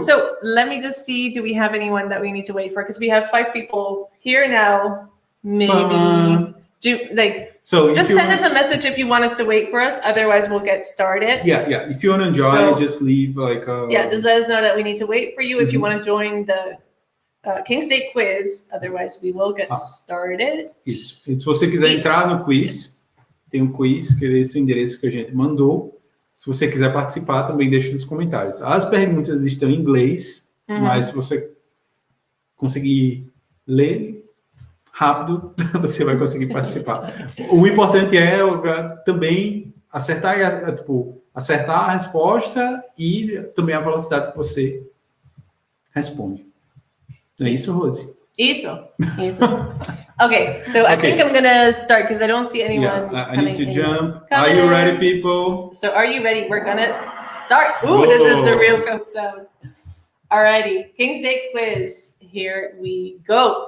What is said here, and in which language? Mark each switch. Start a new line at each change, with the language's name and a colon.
English: So let me just see, do we have anyone that we need to wait for? Because we have 5 people here now. Maybe so just send us a message if you want us to wait for us. Otherwise, we'll get started. Yeah. If you want to join, just leave just let us know that we need to wait for you if you want to join the Kingsday quiz. Otherwise, we will get started.
Portuguese: Isso. E se você quiser entrar no quiz, tem um quiz, que é esse o endereço que a gente mandou. Se você quiser participar, também deixa nos comentários. As perguntas estão em inglês, mas se você conseguir ler rápido, você vai conseguir participar. O importante é também acertar a resposta e também a velocidade que você responde. É isso, Rose? Isso.
English: Okay, so I think I'm gonna start because I don't see anyone. I need to jump. Are you ready, people? So are you ready? We're gonna start. Ooh, this is the real code sound. Alrighty, Kingsday quiz. Here we go.